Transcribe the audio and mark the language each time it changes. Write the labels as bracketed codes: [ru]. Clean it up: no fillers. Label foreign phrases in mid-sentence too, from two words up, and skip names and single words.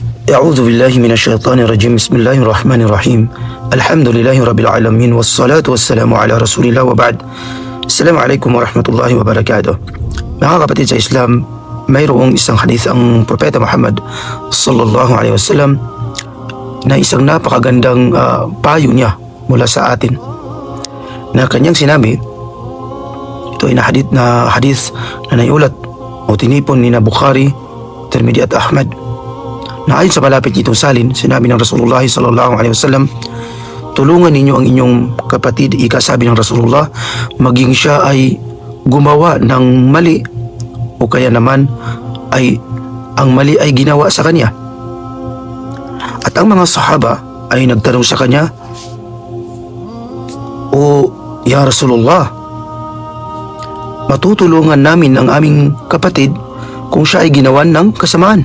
[ar] أعوذ بالله من الشيطان الرجيم بسم الله الرحمن الرحيم الحمد لله رب العالمين والصلاة والسلام على رسول الله وبعد. السلام عليكم ورحمة الله وبركاته. [tl] Mga kapatid sa Islam, mayroong isang hadith ang Propeta Muhammad [ar] صلى الله عليه وسلم [tl] na isang napakagandang payo niya mula sa atin na kanyang sinabi. Ito ay na hadith na naiulat o tinipon ni na Bukhari, Tirmidhi at Ahmad, na ayon sa malapit nitong salin, sinabi ng Rasulullah [ar] صلى الله عليه وسلم, [tl] tulungan ninyo ang inyong kapatid, ikasabi ng Rasulullah, maging siya ay gumawa ng mali o kaya naman ay ang mali ay ginawa sa kanya. At ang mga sahaba ay nagtanong sa kanya, O [ar] يا رسول الله, [tl] matutulungan namin ang aming kapatid kung siya ay ginawan ng kasamaan.